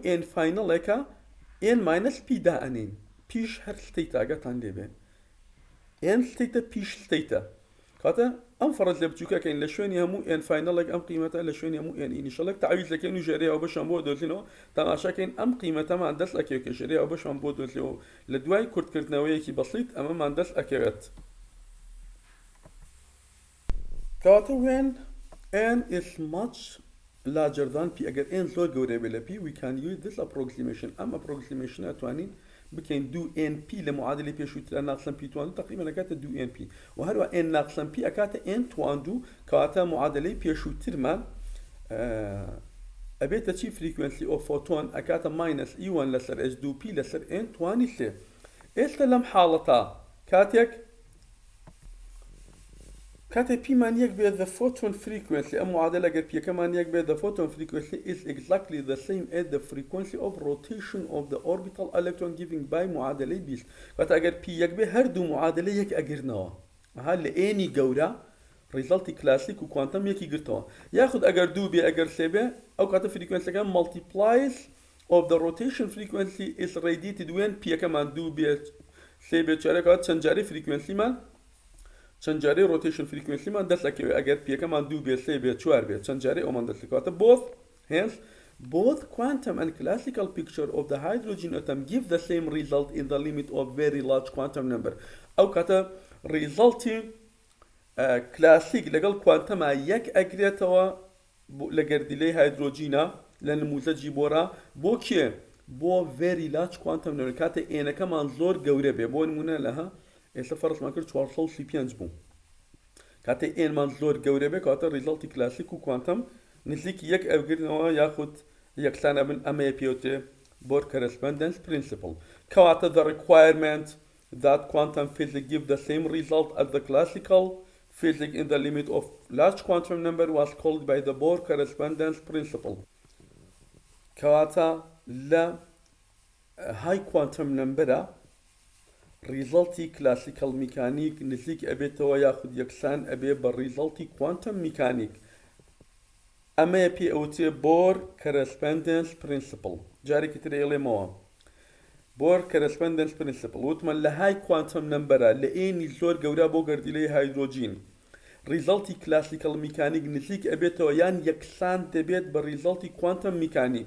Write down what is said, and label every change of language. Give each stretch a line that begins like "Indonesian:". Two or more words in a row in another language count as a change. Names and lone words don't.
Central Kurdish: ئێن فاینەڵێکە ئێن ماینەس پی دائنین پیش هەر ستەیت ئاگاتان لێبێ ئێن ستەیتە پیش ستەیتە کاتە ئەم فەڕەزە بچووکەکەین لە شوێنی هەموو ئێن فاینەڵێک ئەم قیمەتە لە شوێنی هەموو ئێن ئینیشەڵێک تعویز دەکەین و ژێرەیەوە بەشان بۆ دۆزینەوە تەماشاکەین ئەم قیمەتەمان دەست ئەکەوێت کە ژێرەیەوە بەشان بۆ دۆزیەوە لە دوای کورتکردنەوەیەکی بەسیط ئەمەمان دەست ئەکەوێت کەواتە
English: when n is much larger than p
Central Kurdish: ئەگەر n زۆر گەورە بێ لە p
English: we can use this approximation
Central Kurdish: ئەم approximation ئەتوانین بکەین 2np لە معادلەی پێشووترا ناقصن p توان تقریبا ئەکاتە 2np و هەروە n ناقصن p ئەکاتە n توان دوو کەواتە معادلەی پێشووترمان ئەبێتە چی
English: frequency of photon
Central Kurdish: ئەکاتە ماینەس e1 لەسەر h2p لەسەر n توانی سێ ئێستا لەم حاڵەتە کاتێک پیمان یەک بێت
English: the photon frequency
Central Kurdish: ئەم معادلە ئەگەر پیەکەمان یەک بێت
English: the photon frequency is exactly the same as the frequency of rotation of the orbital electron giving by
Central Kurdish: معادلەی 20 کاتە ئەگەر p یەک بێ هەردوو معادلە یەک ئەگرنەوە ئەها لە ئێنی گەورە ریزڵتی کلاسیک و کوانتم یەکی گرتەوە یاخود ئەگەر دوو بێ ئەگەر سێ بێ ئەو کاتە فریکوێنسیەکە
English: multiplies of the rotation frequency is radiated when
Central Kurdish: پیەکەمان دوو بێت سێ بێت چارەکەوە چەند جارەی فریکوێنسیمان چەند جارەی روتیشن فریکوێنسیمان دەست ئەکەوێت ئەگەر پیەکەمان دوو بێت سێ بێت چوار بێت چەند جارەی ئەومان دەست ئەکەوێتە both
English: quantum and classical picture of the hydrogen atom give the same result in the limit of very large quantum number
Central Kurdish: ئەو کاتە ریزڵتی کلاسیک لەگەڵ کوانتەما یەک ئەگرێتەوە لە گەردیلەی هایدرۆجینە لە نموزەجی بۆرە بۆ کێ بۆ
English: very large quantum number
Central Kurdish: کاتە ئێنەکەمان زۆر گەورە بێ بۆ نمونە لەها ئێستا فەرزمان کرد 435 بوو کاتێ ئێنمان زۆر گەورە بێ کاتە ریزڵتی کلاسیک و کوانتم نزیکی یەک ئەوگرنەوە یاخود یەکسانە بن ئەمەیە پێوتێ
English: Bohr correspondence principle کەواتە the requirement that quantum physics give the same result as the classical physics in the limit of large quantum number was called by the Bohr correspondence principle
Central Kurdish: کەواتە لە
English: high quantum number
Central Kurdish: ریزڵتی کلاسیکەڵ میکانیک نزیک ئەبێتەوە یاخود یەکسان ئەبێ بە ریزڵتی کوانتم میکانیک. ئەمەیە پێ ئەوتێ
English: Bohr correspondence principle.
Central Kurdish: جارێکی تر ئێڵێمەوە
English: Bohr correspondence principle
Central Kurdish: وتمان لە
English: high quantum number
Central Kurdish: لە ئێنی زۆر گەورە بۆ گەردیلەی هایدرۆجین ریزڵتی کلاسیکەڵ میکانیک نزیک ئەبێتەوە یان یەکسان دەبێت بە ریزڵتی کوانتم میکانیک.